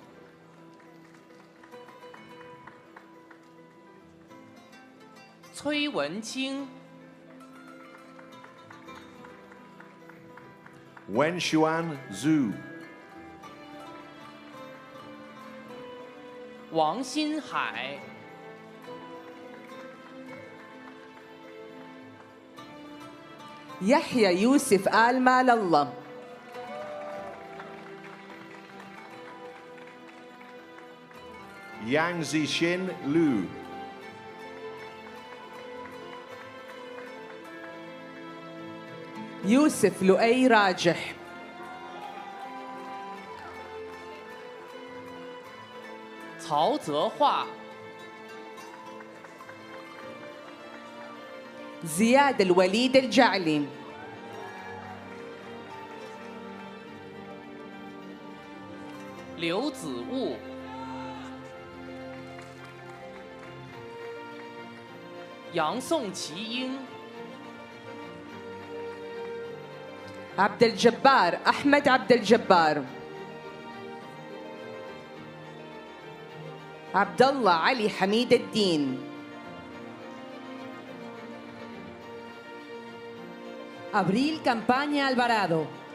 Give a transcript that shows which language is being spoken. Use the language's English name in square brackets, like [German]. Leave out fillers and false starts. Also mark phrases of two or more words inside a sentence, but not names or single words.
[Chinese] Cui Wenqing. Wenshuan Zhu. 王新海、 [Arabic] يحيى يوسف آل مال الله. [Chinese] 杨子欣 Lu. [Arabic] يوسف لؤي راجح. [Chinese] 曹泽化、 [Arabic] زياد الوليد الجعلي. [Chinese] 刘子悟、 杨宋奇英、 [Arabic] عبد الجبار أحمد عبد الجبار. عبد الله علي حميد الدين. [Spanish] Abril Campaña Alvarado.